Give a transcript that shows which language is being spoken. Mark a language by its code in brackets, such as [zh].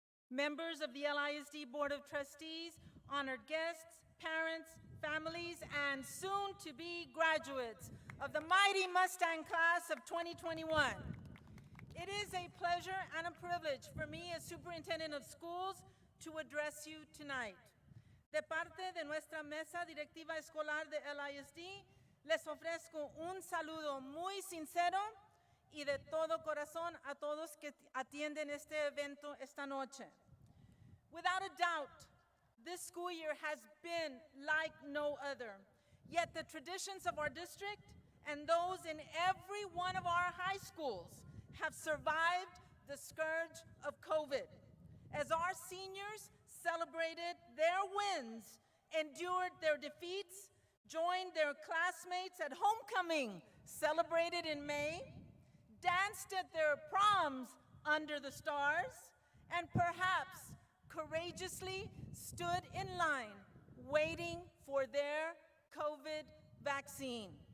[en] Members of the LISD Board of Trustees, honored guests, parents, families, and soon-to-be graduates of the mighty Mustang class of 2021. It is a pleasure and a privilege for me as Superintendent of Schools to address you tonight. [es] De parte de nuestra mesa directiva escolar de LISD, les ofrezco un saludo muy sincero y de todo corazón a todos que atienden este evento esta noche. [en] Without a doubt, this school year has been like no other. Yet the traditions of our district and those in every one of our high schools have survived the scourge of COVID. As our seniors celebrated their wins, endured their defeats, joined their classmates at homecoming, celebrated in May, danced at their proms under the stars, and perhaps courageously stood in line waiting for their COVID vaccine.